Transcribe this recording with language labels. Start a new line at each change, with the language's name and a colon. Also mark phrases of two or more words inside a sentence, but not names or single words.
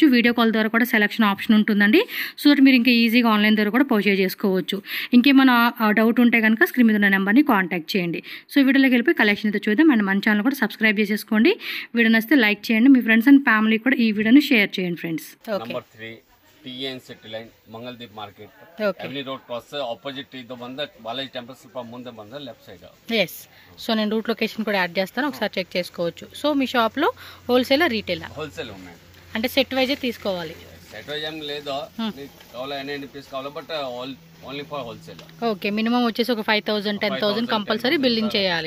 English: video call
Telugu: ద్వారా కూడా
English: selection option
Telugu: ఉంటుందండి,
English: so that
Telugu: మీరు ఇంకా ఈజీగా ఆన్లైన్ ద్వారా కూడా పర్చేజ్ చేసుకోవచ్చు. ఇంకేమైనా డౌట్ ఉంటే కనుక స్క్రీన్ మీద ఉన్న నెంబర్ని కాంటాక్ట్ చేయండి. సో వీడియోలోకి వెళ్ళిపోయి కలెక్షన్ అయితే చూద్దాం. అండ్ మన ఛానల్ కూడా సబ్స్క్రైబ్ చేసేసుకోండి. వీడియో నచ్చితే లైక్ చేయండి, మీ
English: friends and family
Telugu: కూడా ఈ వీడియోని షేర్ చేయండి ఫ్రెండ్స్. ఓకే,
Kannada: ಟಿಎನ್ ಸಿಟಿ ಲೈನ್ ಮಂಗಲ್ದೀಪ್ ಮಾರ್ಕೆಟ್
English: every road cross opposite
Kannada: ಇದು ಬಂದ ಬಾಲಾಜಿ ಟೆಂಪಲ್ ಸ್ವಲ್ಪ ಮುಂದೆ ಬಂದ
English: left side.
Telugu: ఎస్, సో నేను రూట్ లొకేషన్ కూడా యాడ్ చేస్తాను, ఒకసారి చెక్ చేసుకోవచ్చు. సో మీ షాప్లో
English: wholesale retail?
Telugu: హోల్సేల్ ఉన్నాయి. అంటే సెట్ వైజే తీసుకోవాలి? సెట్ వైజ్ ఏం లేదు, కావాలి ఎన్ని పీస్ కావాలి,
English: but only for wholesale.
Telugu: ఓకే, మినిమం వచ్చేసి ఒక 5,000 10,000
English: compulsory billing
Telugu: చేయాలి.